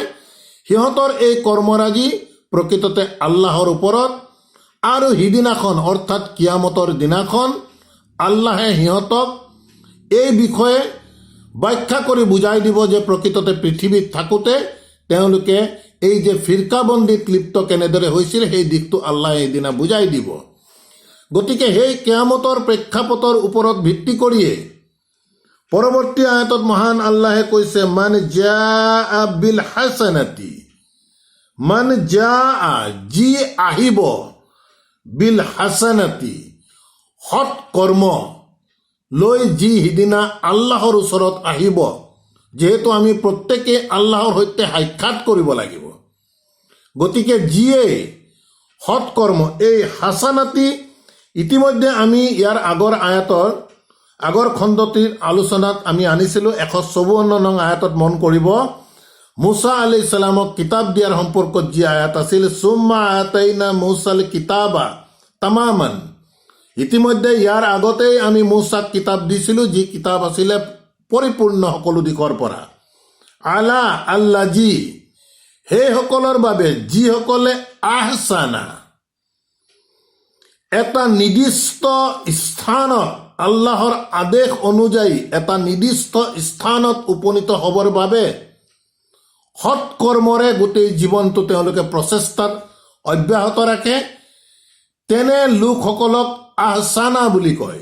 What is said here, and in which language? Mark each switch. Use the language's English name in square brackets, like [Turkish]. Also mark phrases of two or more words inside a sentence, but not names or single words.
[Assamese] সিহঁতৰ এই কৰ্মৰাজি প্ৰকৃততে আল্লাহৰ ওপৰত, আৰু সিদিনাখন অৰ্থাৎ কিয়ামতৰ দিনাখন আল্লাহে সিহঁতক এই বিষয়ে ব্যাখ্যা কৰি বুজাই দিব যে প্ৰকৃততে পৃথিৱীত থাকোঁতে তেওঁলোকে এই যে ফিৰকাবন্দীত লিপ্ত কেনেদৰে হৈছিল সেই দিশটো আল্লাহে সেইদিনা বুজাই দিব। গতিকে সেই কিয়ামতৰ প্ৰেক্ষাপটৰ ওপৰত ভিত্তি কৰিয়ে পৰৱৰ্তী আয়াতত মহান আল্লাহে কৈছে [Arabic] من جاء بالحسنة, من جاء [Assamese] যি আহিব, [Arabic] بالحسنة [Assamese] সৎ কৰ্ম লৈ যি সিদিনা আল্লাহৰ ওচৰত আহিব। যিহেতু আমি প্ৰত্যেকে আল্লাহৰ সৈতে সাক্ষাৎ কৰিব লাগিব, গতিকে যিয়ে সৎ কৰ্ম, এই হাসানাতি ইতিমধ্যে আমি ইয়াৰ আগৰ আয়াতৰ আগৰ খণ্ডটিৰ আলোচনাত আমি আনিছিলোঁ। 154 নং আয়াতত মন কৰিব, মুছা [Arabic] عليه السلام [Assamese] কিতাপ দিয়াৰ সম্পৰ্কত যি আয়াত আছিল, [Arabic] ثم آتينا موسى الكتاب تماما. [Assamese] ইতিমধ্যে ইয়াৰ আগতেই আমি মুছাক কিতাপ দিছিলোঁ, যি কিতাপ আছিলে পৰিপূৰ্ণ সকলো দিশৰ পৰা। [Arabic] على الذي [Assamese] সেইসকলৰ বাবে যিসকলে আহসানা এটা নিৰ্দিষ্ট স্থানত আল্লাহৰ আদেশ অনুযায়ী এটা নিৰ্দিষ্ট স্থানত উপনীত হ'বৰ বাবে সৎ কৰ্মৰে গোটেই জীৱনটো তেওঁলোকে প্ৰচেষ্টাত অব্যাহত ৰাখে, তেনে লোকসকলক আহসানা বুলি কয়।